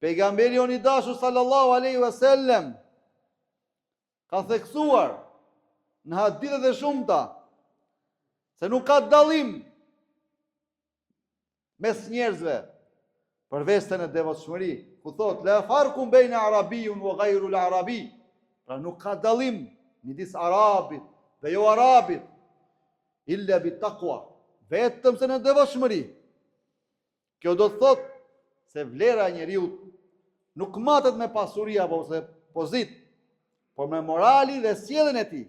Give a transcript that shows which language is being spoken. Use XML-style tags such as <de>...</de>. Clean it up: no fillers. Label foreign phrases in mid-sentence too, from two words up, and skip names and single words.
<sq>Pejgamberi jon I dashur</sq> <ar>صلى الله عليه وسلم</ar> <sq>ka theksuar në hadithet e shumta se nuk ka dallim mes njerëzve përveç se në devotshmëri, ku thot</sq> <ar>لا فرق بين عربي وغير العربي.</ar> <sq>Pra nuk ka dallim midis arabit dhe jo arabit,</sq> <ar>إلا بتقوى,</ar> <sq>vetëm se në devotshmëri. Kjo do të thot se vlera e njeriu nuk matet me pasuri apo se pozit, por me morali dhe sjelljen e tij.</sq>